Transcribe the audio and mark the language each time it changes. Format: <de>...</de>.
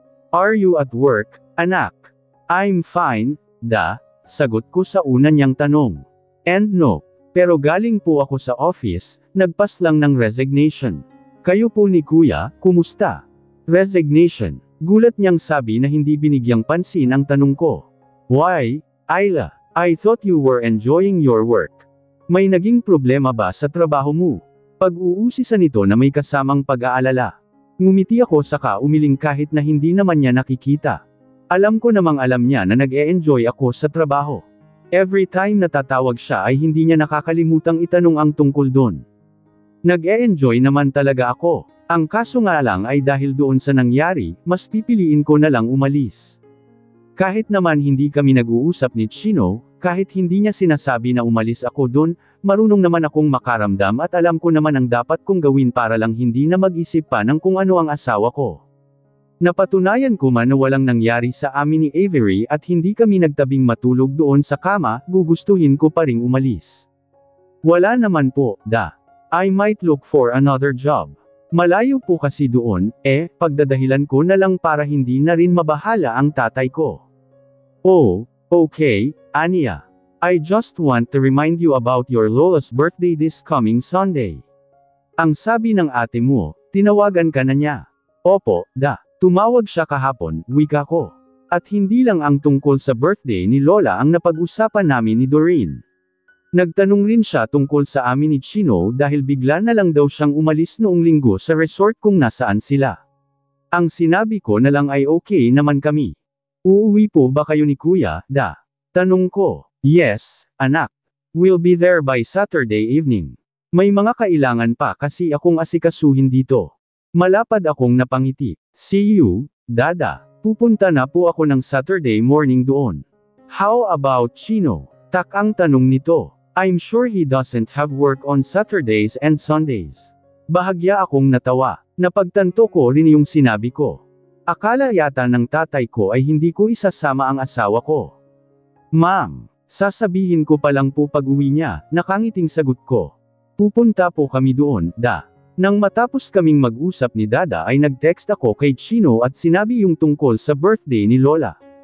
<en>Are you at work,</en> <tl>anak?</tl> <en>I'm fine,</en> <tl>sagot ko sa una niyang tanong.</tl> <en>And no,</en> <tl>pero galing po ako sa office, nagpas lang ng resignation. Kayo po ni kuya, kumusta? Resignation, gulat niyang sabi na hindi binigyang pansin ang tanong ko.</tl> <en>Why, Ayla? I thought you were enjoying your work.</en> <tl>May naging problema ba sa trabaho mo? Pag-uusisa nito na may kasamang pag-aalala. Ngumiti ako saka umiling kahit na hindi naman niya nakikita. Alam ko namang alam niya na nag-e-enjoy ako sa trabaho.</tl> <en>Every time</en> <tl>natatawag siya ay hindi niya nakakalimutang itanong ang tungkol doon. Nag-e-enjoy naman talaga ako. Ang kaso nga lang ay dahil doon sa nangyari, mas pipiliin ko na lang umalis. Kahit naman hindi kami nag-uusap ni Chino, kahit hindi niya sinasabi na umalis ako doon, marunong naman akong makaramdam at alam ko naman ang dapat kong gawin para lang hindi na mag-isip pa ng kung ano ang asawa ko. Napatunayan ko man na walang nangyari sa amin ni Avery at hindi kami nagtabing matulog doon sa kama, gugustuhin ko pa ring umalis. Wala naman po,</tl> <en>I might look for another job.</en> <tl>Malayo po kasi doon, pagdadahilan ko na lang para hindi na rin mabahala ang tatay ko.</tl> <en>Oh, okay, Anya. I just want to remind you about your Lola's birthday this coming Sunday.</en> <tl>Ang sabi ng ate mo, tinawagan ka na niya. Opo, tumawag siya kahapon, wika ko. At hindi lang ang tungkol sa birthday ni Lola ang napag-usapan namin ni Doreen. Nagtanong rin siya tungkol sa amin ni Chino dahil bigla na lang daw siyang umalis noong linggo sa resort kung nasaan sila. Ang sinabi ko na lang ay okay naman kami. Uuwi po ba kayo ni Kuya, Tanong ko.</tl> <en>Yes, anak. We'll be there by Saturday evening.</en> <tl>May mga kailangan pa kasi akong asikasuhin dito. Malapad akong napangiti.</tl> <en>See you,</en> <tl>Dada. Pupunta na po ako ng Saturday morning doon.</tl> <en>How about</en> <tl>Chino? Tak ang tanong nito.</tl> <en>I'm sure he doesn't have work on Saturdays and Sundays.</en> <tl>Bahagya akong natawa. Napagtanto ko rin yung sinabi ko. Akala yata ng tatay ko ay hindi ko isasama ang asawa ko. Ma'am, sasabihin ko pa lang po pag-uwi niya, nakangiting sagot ko. Pupunta po kami doon, Nang matapos kaming mag-usap ni Dada ay nag-text ako kay Chino at sinabi yung tungkol sa birthday ni Lola.</tl>